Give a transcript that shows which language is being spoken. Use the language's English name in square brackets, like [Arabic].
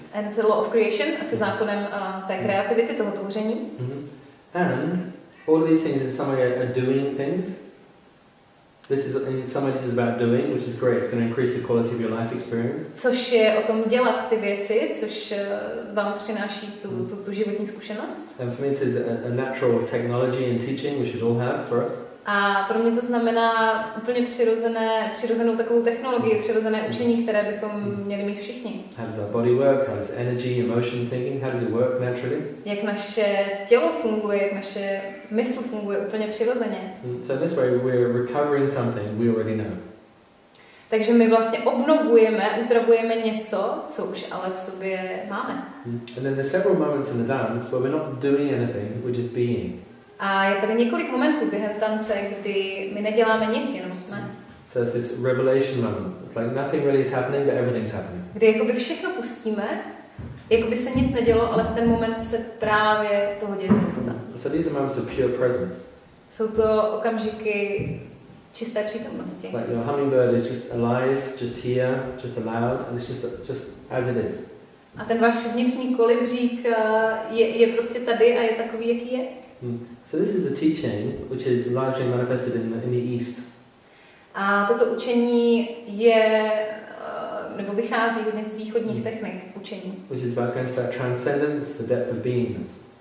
[English] And the law of creation, [Czech] se zákonem té kreativity, toho tvoření. [English] And all of these things in some way are doing things. This is in some way this is about doing, which is great. It's going to increase the quality of your life experience. [Czech] Což je o tom dělat ty věci, což vám přináší tu životní zkušenost. [English] And for me this is a natural technology and teaching we should all have for us. [Czech] A pro mě to znamená úplně přirozenou takovou technologii, přirozené učení, které bychom měli mít všichni. [English] How does our body work? How does energy, emotion, thinking, how does it work naturally? [Czech] Jak naše tělo funguje, jak naše mysl funguje úplně přirozeně. [English] So this way we're recovering something we already know. [Czech] Takže my vlastně uzdravujeme něco, co už ale v sobě máme. [English] And then there's several moments in the dance where we're not doing anything, we're just being. [Czech] A je tady několik momentů během tance, kdy my neděláme nic, jenom jsme. [English] So it's this revelation moment. It's like nothing really is happening, but everything's happening. [Czech] Kdy jakoby všechno pustíme, jakoby se nic nedělo, ale v ten moment se právě toho děje spousta. [English] So these are moments of pure presence. [Czech] Jsou to okamžiky čisté přítomnosti. [English] Like your hummingbird is just alive, just here, just allowed, and it's just as it is. [Czech] A ten váš vnitřní kolibřík je prostě tady a je takový, jaký je. [English] So this is a teaching which is largely manifested in the East. [Czech] A toto učení je, nebo vychází hodně z východních technik učení. [English] Which is about going to that transcendence, the depth of beingness.